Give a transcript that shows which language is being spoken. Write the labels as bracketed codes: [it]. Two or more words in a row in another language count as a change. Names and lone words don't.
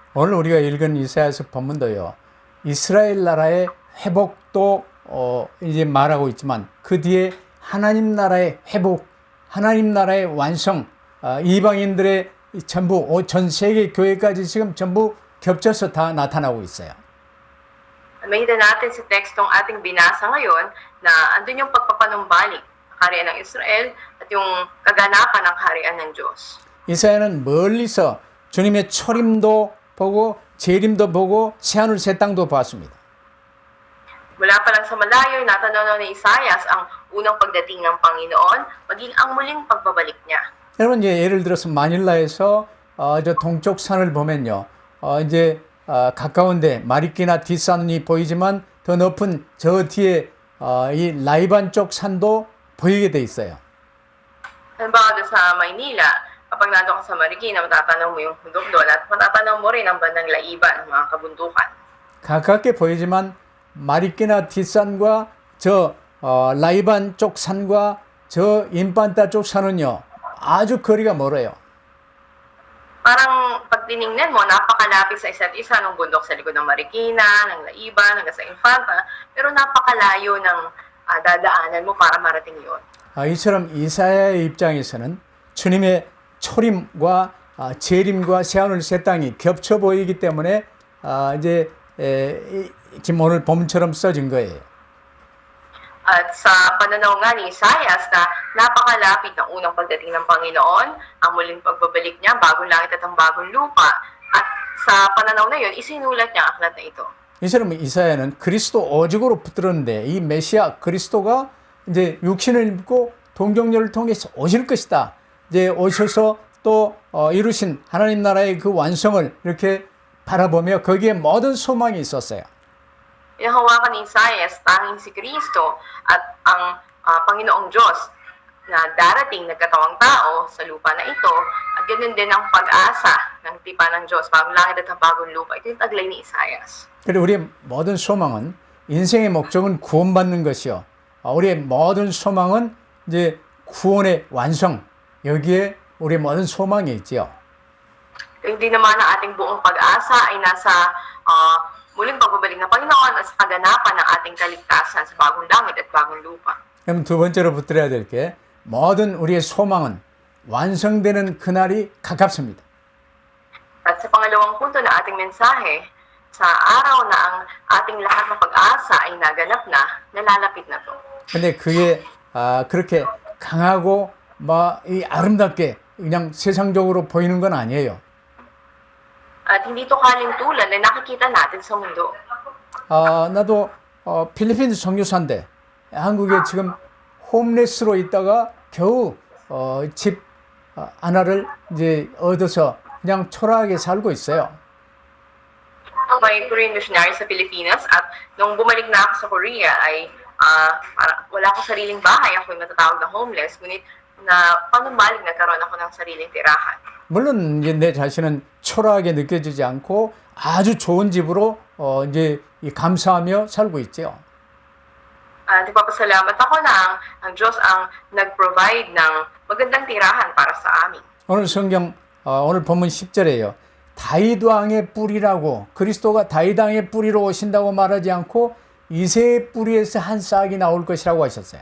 [ko] 오늘 우리가 읽은 이사야서 본문도요. 이스라엘 나라의 회복도 이제 말하고 있지만 그 뒤에 하나님 나라의 회복, 하나님 나라의 완성, 이방인들의 전부 전 세계 교회까지 지금 전부 겹쳐서 다 나타나고 있어요. [tl] Makita natin sa tekstong ating binasa ngayon na andun yung pagpapanumbalik ng kaharian ng Israel at yung kaganapan ng kaharian ng Diyos. [ko] 이사야는 멀리서 주님의 초림도 보고 재림도 보고 새하늘 새 땅도 봤습니다. [tl] Mula pa lang sa malayo, natanaw ni Isaias ang unang pagdating ng Panginoon, maging ang muling pagbabalik niya. [ko] 여러분 이제 예를 들어서 마닐라에서 저 동쪽 산을 보면요, 이제 가까운데 마리끼나 뒷산이 보이지만 더 높은 저 뒤에 이 라이반 쪽 산도 보이게 돼 있어요. [tl] Halimbawa sa Maynila, kapag nandun ka sa Marikina, matatanaw mo yung bundok doon at matatanaw mo rin ang bandang Laiban, mga kabundukan. [ko] 가깝게 보이지만 마리끼나 뒷산과 저 라이반 쪽 산과 저 인판타 쪽 산은요 아주 거리가 멀어요. [tl] Parang pag tinignan mo, napakalapit sa isa't isa ng bundok sa likod ng Marikina, ng Laiban, hanggang sa Infanta, pero napakalayo ng dadaanan mo para marating yun. [ko] 이처럼 이사야의 입장에서는 주님의 초림과 재림과 새하늘 새 땅이 겹쳐 보이기 때문에 이제 지금 오늘 봄처럼 써진 거예요. [tl] At sa pananaw nga ni Isaias na napakalapit ng unang pagdating ng Panginoon, ang muling pagbabalik niya, bagong langit at ang bagong lupa. At sa pananaw na yun, isinulat niya ang aklat na ito. [ko] 이처럼 이사야는 그리스도 오직으로 붙들었는데 이 메시아 그리스도가 이제 육신을 입고 동정녀를 통해서 오실 것이다. 이제 오셔서 또 이루신 하나님 나라의 그 완성을 이렇게 바라보며 거기에 모든 소망이 있었어요. [tl] Inahawakan ni Isaias, tanging si Kristo at ang Panginoong Diyos na darating nagkatawang tao sa lupa na ito, at ganoon din ang pag-asa ng tipan ng Diyos, bagong langit at ang bagong lupa. Ito yung taglay ni Isaias. [ko] 그리고 우리의 모든 소망은 인생의 목적은 구원받는 것이요. 우리의 모든 소망은 이제 구원의 완성. 여기에 우리의 모든 소망이 있지요. [tl] Hindi naman ang ating buong pag-asa ay nasa muling pagbabalik ng Panginoon at sa kaganapan ng ating kaligtasan sa bagong langit at bagong lupa. [ko] 그럼 두 번째로 붙들어야 될 게 모든 우리의 소망은 완성되는 그날이 가깝습니다. [tl] At sa pangalawang punto na ating mensahe, sa araw na ang ating lahat ng pag-asa ay naganap na, nalalapit na to. [ko] 근데 그게 그렇게 강하고 막 이 아름답게 그냥 세상적으로 보이는 건 아니에요. [tl] At hindi to kalintulad na nakikita natin sa mundo. [ko] 나도 필리핀 선교사인데 한국에 지금 홈레스로 있다가 겨우 집 하나를 이제 얻어서 그냥 초라하게 살고 있어요. [tl] Ako ay [en] Korean missionary [tl] sa Pilipinas at nung bumalik na ako sa Korea ay wala akong sariling bahay. Ako ay matatawag na homeless. Ngunit na panumalig nagkaroon ako ng sariling tirahan. [ko] 물론 이제 내 자신은 초라하게 느껴지지 않고 아주 좋은 집으로 이제 감사하며 살고 있죠. [tl] Nagpapasalamat ako na ang Diyos ang nag-provide ng magandang tirahan para sa amin. [ko] 오늘 성경 오늘 본문 10절에요. 다윗 왕의 뿌리라고 그리스도가 다윗 왕의 뿌리로 오신다고 말하지 않고 이새의 뿌리에서 한 싹이 나올 것이라고 하셨어요.